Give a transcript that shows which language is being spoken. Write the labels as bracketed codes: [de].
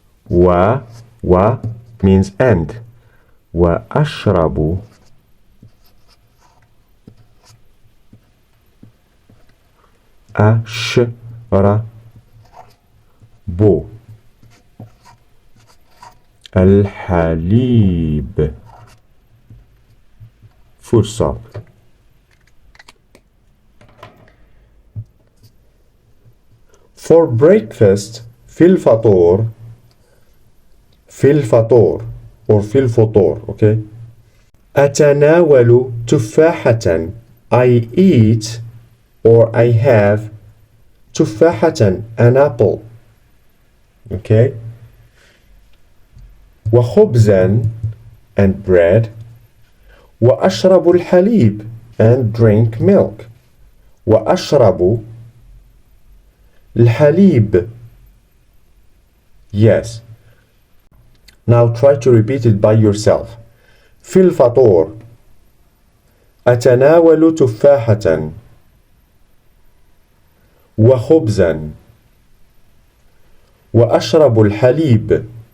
[ar] و [en] means and. [ar] وأشرب أشرب الحليب. [en] Full stop. For breakfast, [ar] في الفطور. في الفطور or في الفطور, okay? أتناول تفاحة. [en] I eat or I have تفاحة, an apple, okay? [ar] وخبزا [en] and bread. [ar] وأشرب الحليب [en] and drink milk. [ar] وأشرب الحليب. Yes. [en] Now try to repeat it by yourself. [ar] في الفطور أتناول تفاحة وخبزا وأشرب الحليب.